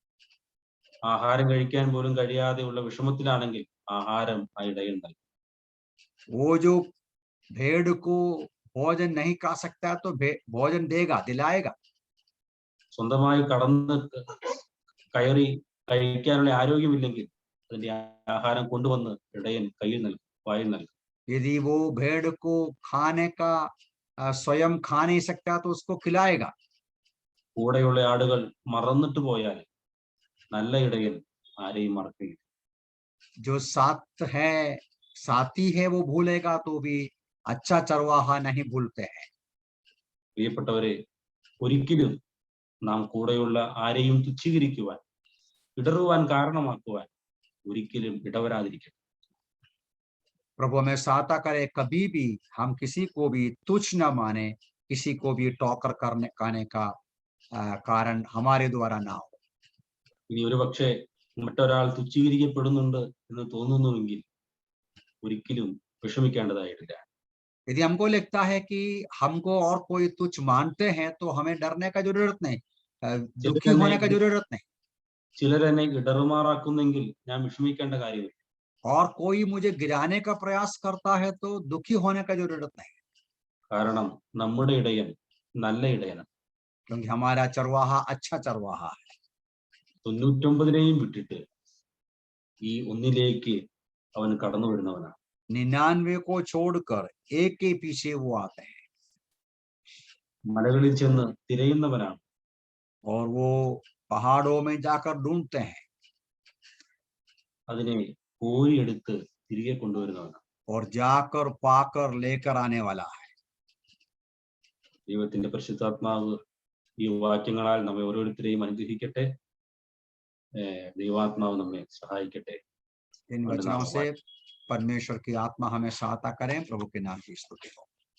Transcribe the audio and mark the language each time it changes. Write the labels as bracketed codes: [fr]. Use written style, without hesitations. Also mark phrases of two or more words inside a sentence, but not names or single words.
[ml] ആഹാരം കഴിക്കാൻ പോലും കഴിയാതെയുള്ള വിഷമത്തിലാണെങ്കിൽ ആഹാരം ആ ഇടയൻ നൽകും. [hi] वो जो भेड़ को भोजन नहीं खा सकता तो भोजन देगा, दिलाएगा। [ml] സ്വന്തമായി കടന്ന് കയറി കഴിക്കാനുള്ള ആരോഗ്യമില്ലെങ്കിൽ അതിന്റെ ആഹാരം കൊണ്ടുവന്ന് ഇടയൻ കയ്യിൽ നൽകും, വായിൽ നൽകും. [hi] यदि वो भेड़ को खाने का स्वयं खा नहीं सकता तो उसको खिलाएगा। [ml] കൂടെയുള്ള ആടുകൾ മറന്നിട്ട് പോയാൽ നല്ല ഇടയൻ ആരെയും മറക്കില്ല. [hi] जो साथी है वो भूलेगा तो भी अच्छा चरवाहा नहीं भूलते हैं। [ml] പ്രിയപ്പെട്ടവരെ, ഒരിക്കലും നാം കൂടെയുള്ള ആരെയും തുച്ഛീകരിക്കുവാൻ, ഇടറുവാൻ കാരണമാക്കുവാൻ ഒരിക്കലും ഇടവരാതിരിക്കണം. [hi] प्रभु हमें सहायता करे, कभी भी हम किसी को भी तुच्छ न माने, किसी को भी टॉकर करने का कारण हमारे द्वारा ना हो। [ml] ഇനി ഒരു പക്ഷേ മറ്റൊരാൾ തുച്ഛീകരിക്കപ്പെടുന്നുണ്ട് എന്ന് തോന്നുന്നുവെങ്കിൽ ഒരിക്കലും വിഷമിക്കേണ്ടതായിട്ടില്ല. [hi] यदि हमको लगता है कि हमको और कोई तुच्छ मानते हैं तो हमें डरने का जरूरत नहीं, दुखी होने का जरूरत नहीं। [ml] ചിലരെന്നെ ഇടറുമാറാക്കുന്നെങ്കിൽ ഞാൻ വിഷമിക്കേണ്ട കാര്യമില്ല. [hi] और कोई मुझे गिराने का प्रयास करता है तो दुखी होने का जरूरत नहीं, [ml] കാരണം നമ്മുടെ ഇടയൻ നല്ല ഇടയനാണ്. [hi] क्योंकि हमारा चरवाहा अच्छा चरवाहा है। [ml] 99 വിട്ടിട്ട് ഈ ഒന്നിലേക്ക് അവൻ കടന്നു വരുന്നവനാണ്. [hi] 99 को छोड़कर एक के पीछे वो आते हैं। [ml] മലകളിൽ ചെന്ന് തിരയുന്നവനാണ്. [hi] और वो पहाड़ों में जाकर ढूंढते हैं [ml] അതിനെ കോരിയെടുത്ത് തിരികെ കൊണ്ടുവരുന്നവനാണ്. [hi] और जाकर पाकर लेकर आने वाला है। [ml] ദൈവത്തിന്റെ പരിശുദ്ധാത്മാവ് ഈ വാക്യങ്ങളാൽ നമ്മെ ഓരോരുത്തരെയും അനുഗ്രഹിക്കട്ടെ. ദൈവാത്മാവ് നമ്മെ സഹായിക്കട്ടെ. [hi] इन वचनों से परमेश्वर की आत्मा हमें सहायता करें। प्रभु के नाम की स्तुति हो।